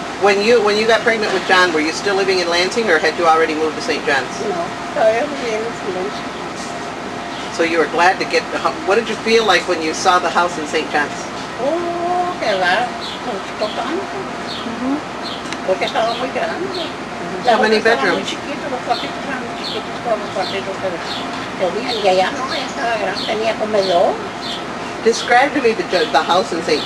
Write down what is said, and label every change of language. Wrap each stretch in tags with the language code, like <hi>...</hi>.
<en>when you got pregnant with John, were you still living in Lansing, or had you already moved to St. John's?</en> <es>no, todavía vivía en silencio.</es> <en>So you were glad to get the house. What did you feel like when you saw the house in St. John's?</en> <es>Oh, qué va, nos gustó tanto, porque estaba muy grande.</es> <en>How many</en> <es>Estaban muy</es> <en>bedrooms?</en> <es>chiquitos, los cuartitos eran muy chiquitos, todos los cuartitos que tenían, y allá no, ya estaba grande, tenía comedor.</es> <en>Describe to me the house in St.</en>